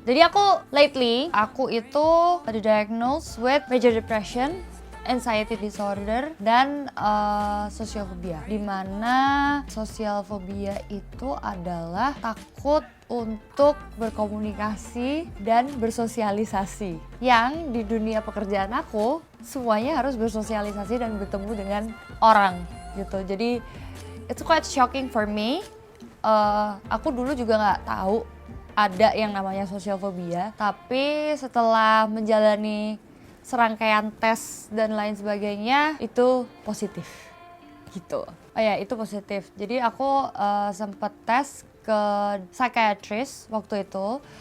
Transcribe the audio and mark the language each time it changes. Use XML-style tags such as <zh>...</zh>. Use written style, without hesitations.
<id>Jadi aku itu</id> <en>diagnosed with major depression, anxiety disorder, dan social phobia.</en> <id>Dimana social phobia itu adalah takut untuk berkomunikasi dan bersosialisasi. Yang di dunia pekerjaan aku, semuanya harus bersosialisasi dan bertemu dengan orang gitu.</id> <en>Jadi, it's quite shocking for me.</en> <id>Aku dulu juga nggak tahu ada yang namanya social phobia. Tapi setelah menjalani serangkaian tes dan lain sebagainya, itu positif gitu. Oh ya, itu positif. Jadi aku sempat tes ke psychiatrist waktu itu.</id>